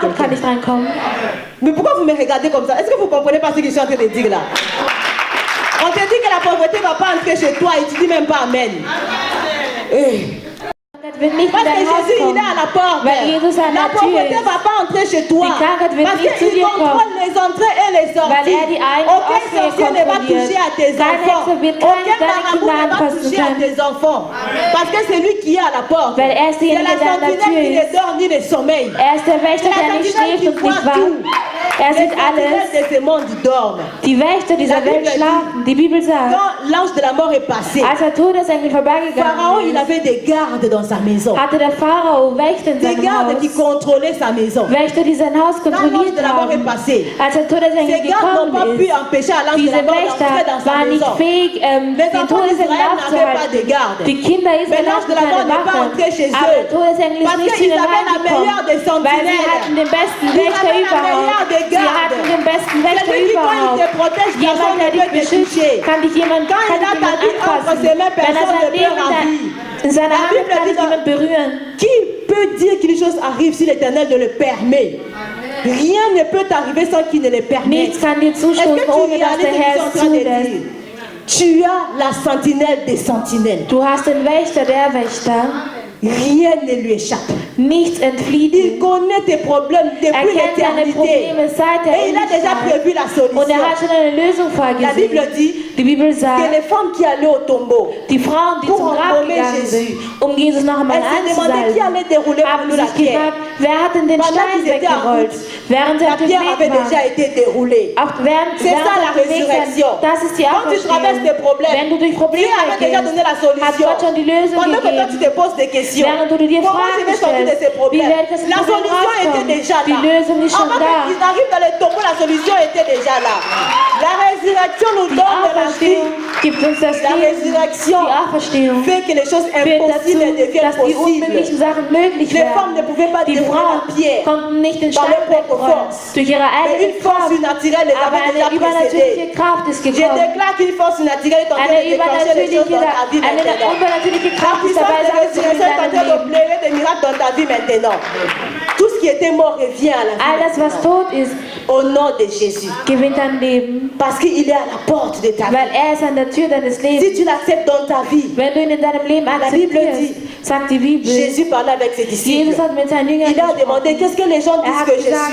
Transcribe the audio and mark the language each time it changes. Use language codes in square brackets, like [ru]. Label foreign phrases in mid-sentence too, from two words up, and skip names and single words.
[de] Armut kann [fr] quelqu'un? [de] nicht reinkommen. [fr] Mais pourquoi vous me regardez comme ça? Est-ce que vous comprenez pas ce que je suis en train de dire là? On te dit que la pauvreté ne va pas entrer chez toi et tu dis même pas Amen. Eh. [de] Krankheit wird nicht in [fr] Parce que [de] dein Haus [fr] Jésus, il [de] kommen. [fr] est à la porte. [de] Weil Jesus an [fr] La [de] der Tür [fr] pauvreté ne [de] ist. [fr] va pas entrer chez toi. [de] Die Krankheit wird [fr] Parce [de] nicht zu [fr] qu'il [de] dir [fr] contrôle [de] kommen. [fr] les entrées et les sorties. [de] Weil er die Ein- und [fr] Aucun [de] Ausgänge [fr] sorcier ne va [de] kontrolliert. [fr] toucher à tes [de] Kein [fr] enfants. [de] Hexer wird [fr] Aucun [de] deine [fr] marabout [de] Kinder [fr] ne va [de] anfassen [fr] toucher à [de] können. [fr] tes enfants. Parce que c'est lui qui est à la porte. [de] Weil er ist [fr] C'est [de] derjenige, [fr] la [de] der an der [fr] sentinelle [de] Tür [fr] qui ne [de] ist. [fr] dort ni ne sommeille. [de] Er ist der Wächter, [fr] C'est [de] der [fr] la [de] nicht [fr] sentinelle [de] schläft [fr] qui [de] und [fr] voit [de] nicht wacht. [fr] tout. [de] Er [fr] Les [de] sieht alles. [fr] sentinelles de ce monde dorment. [de] Die Wächter dieser [fr] La Bible [de] Welt [fr] dit- [de] schlafen. Die Bibel sagt, [fr] Quand l'ange de la mort est passé, [de] als der Todesengel [fr] Pharaon, [de] vorbeigegangen [fr] il [de] ist, [fr] avait des gardes dans sa maison. [de] hatte der Pharao Wächter in [fr] Des [de] seinem [fr] gardes qui [de] Haus. [fr] contrôlaient sa maison. [de] Wächter, die sein Haus [fr] Quand l'ange [de] kontrolliert [fr] de la mort est [de] haben. [fr] passé, [de] Als der Todesengel [fr] ces gardes n'ont pas [de] gekommen [fr] pu [de] ist, [fr] empêcher à l'ange de [de] diese [fr] la mort d'entrer [de] Wächter [fr] dans sa [de] waren nicht [fr] maison. [de] fähig, [fr] Les [de] den [fr] enfants [de] Todesengel [fr] d'Israël n'avaient pas de [de] aufzuhalten. [fr] garde. [de] Die Kinder [fr] Mais [de] Israel [fr] l'ange de [de] hatten [fr] la mort [de] keine [fr] n'est pas [de] Wache. [fr] entré chez [de] Aber der [fr] eux. [de] Todesengel ist [fr] Parce [de] nicht zu [fr] qu'ils [de] ihnen [fr] avaient la meilleure des [de] reingekommen, weil sie [fr] sentinelles. [de] hatten den besten [fr] Ils [de] Wächter [fr] avaient la meilleure [de] überhaupt. [fr] des [de] Sie [fr] gardes. [de] hatten den besten Wächter [fr] Celui qui, quand il [de] überhaupt. [fr] te protège, personne [de] Jemand, [fr] ne [de] der dich [fr] peut te [de] beschützt, [fr] toucher. [de] kann dich jemand, [fr] Quand [de] kann [fr] il a [de] dich [fr] ta [de] jemand [fr] vie entre [de] anfassen. [fr] ses mains, [de] Wenn er [fr] personne [de] sein [fr] ne [de] Leben [fr] peut ravir. [de] in seiner [fr] La [de] Hand [fr] Bible [de] hat, kann [fr] dit [de] dich niemand berühren. [fr] Qui peut dire qu'une chose arrive si l'Éternel ne le permet? Rien ne peut t'arriver sans qu'il ne le permette. [de] Nichts kann dir [fr] Est-ce [de] zustoßen, [fr] que tu [de] ohne dass [fr] réalises [de] der [fr] ce que [de] Herr [fr] je suis en [de] es [fr] train de [de] zulässt. [fr] dire? Tu as la sentinelle des sentinelles. [de] Du hast den Wächter der Wächter. [fr] Rien ne lui échappe. [de] Nichts entflieht [fr] Il [de] ihm. [fr] connaît tes problèmes [de] Er [fr] depuis [de] kennt deine [fr] l'éternité. [de] Probleme seit der [fr] Et il a déjà [de] Ewigkeit. [fr] prévu la [de] Und [fr] solution. [de] er hat schon eine Lösung [fr] La Bible [de] vorgesehen. [fr] dit [de] Die Bibel [fr] que [de] sagt, [fr] les femmes qui allaient au tombeau [de] die Frauen, die [fr] pour [de] zum Grab [fr] embaumer [de] gegangen [fr] Jésus, [de] sind, um Jesus noch einmal [fr] Elle s'est demandé qui [de] anzusalben, [fr] allait dérouler pour [de] haben [fr] nous la [de] sich [fr] pierre. [de] gefragt, wer hat denn den [fr] Pendant [de] Stein [fr] qu'ils étaient en [de] weggerollt? [fr] route, [de] Während sie [fr] La [de] auf dem [fr] pierre [de] Weg [fr] avait [de] waren. [fr] déjà été déroulée. [de] Auch während [fr] C'est ça la [de] auf dem Weg waren. [fr] résurrection. [de] Das ist die [fr] Quand tu traverses des [de] Auferstehung. [fr] problèmes, [de] Wenn du durch [fr] Dieu [de] Probleme [fr] avait déjà donné la [de] gehst, hat [fr] solution. [de] Gott schon die Lösung [fr] Pendant que toi tu [de] gegeben. [fr] te poses des questions, [de] Während du dir [fr] comment je [de] Fragen [fr] vais sortir de ces [de] stellst, wie [fr] problèmes? [de] werde ich aus dem [fr] La [de] Problem [fr] solution était [de] rauskommen? [fr] déjà [de] Die [fr] là. [de] Lösung ist schon [fr] Avant [de] da. [fr] qu'ils arrivent dans le tombeau, la solution était déjà là. La résurrection nous [de] Die [fr] donne de la vie. [de] Auferstehung gibt uns das [fr] La [de] Leben. [fr] résurrection [de] Die Auferstehung [fr] fait que les choses [de] führt [fr] impossibles [de] dazu, [fr] deviennent [de] dass die [fr] possibles. [de] unmöglichen Sachen möglich [fr] Les femmes ne [de] werden. [fr] pouvaient pas [de] Die [fr] dérouler [de] Frauen [fr] la pierre [de] konnten nicht den [fr] par [de] Stein [fr] leur propre [de] wegrollen [fr] force. [de] durch ihre [fr] Mais [de] eigene [fr] une force [de] Kraft. [fr] surnaturelle les [de] Aber [fr] avait déjà [de] eine übernatürliche [fr] précédés. [de] Kraft ist [fr] Je [de] gekommen. [fr] déclare qu'une force surnaturelle est en train de [de] Eine [fr] déclencher les choses dans ta vie [de] eine [fr] maintenant. [de] übernatürliche [fr] La [de] Kraft ist [fr] puissance [de] dabei, [fr] de [de] Sachen zu tun in [fr] résurrection est en [de] deinem [fr] train [de] Leben. [fr] d'opérer des miracles dans ta vie maintenant. Tout ce qui était mort revient à la vie. [de] All das, was tot ist, [fr] Au nom de Jésus. [de] gewinnt ein Leben, [fr] Parce qu'il est à la porte de ta vie. [de] weil er ist an der Tür deines [fr] Si [de] Lebens. [fr] tu l'acceptes dans ta vie, [de] Wenn du ihn in deinem Leben [fr] Bible [de] akzeptierst, [fr] dit, [de] sagt die Bibel, [fr] Jésus parlait avec ses disciples. [de] Jesus hat mit seinen Jüngern [fr] Il a demandé [de] gesprochen. [fr] qu'est-ce que les gens [de] Er [fr] disent [de] hat [fr] que je [de] gesagt,